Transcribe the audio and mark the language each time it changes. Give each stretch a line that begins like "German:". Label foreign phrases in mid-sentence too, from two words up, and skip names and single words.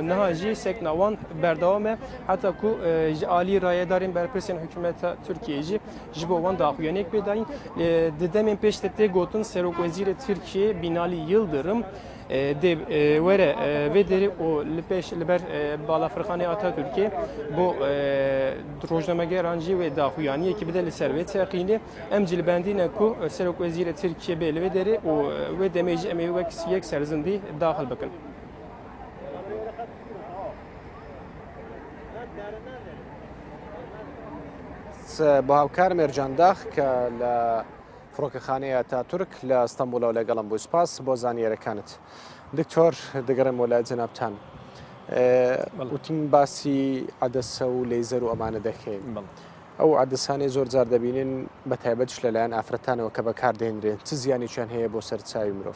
Kurdish: niha jî sekna wan berdewam e heta ku ji alî rayedarên berpirsên hikûmeta Tirkiyeyê jî ji bo wan daxuyaniyek pê dayîn di demên pêş de tê gotin Serokwezîrê Tirkiye Binalî Yıldırım de were vê derê û li pêş li ber balafirxanê Atatürkê bo rojnamegeran jî wê daxuyaniyekî bide li ser wê teqînê em jî li bendîne ku Serokwezîrê Tirkiye bê li vê derê û wê demê jî em ê yek serzindî daxil bikin.
Central Kurdish: بۆ هاوکار مێرجانداخ کە لە فڕۆکەخانەیە تاتورک لە ئەستەمبولەوە لەگەڵم بوو سپاس بۆ زانیێرەکانت دکتۆر دەگەڕێم وە لای جەنابتان وتم باسی عەدەسە و لەیزەر و ئەمانە دەکەین ئەو عەدەسانەی زۆر جار دەبینین بە تایبەتش لەلایەن ئافرەتانەوە کە بەکاردێنرێن چ زیانێکیان هەیە بۆ سەرچاوی مرۆڤ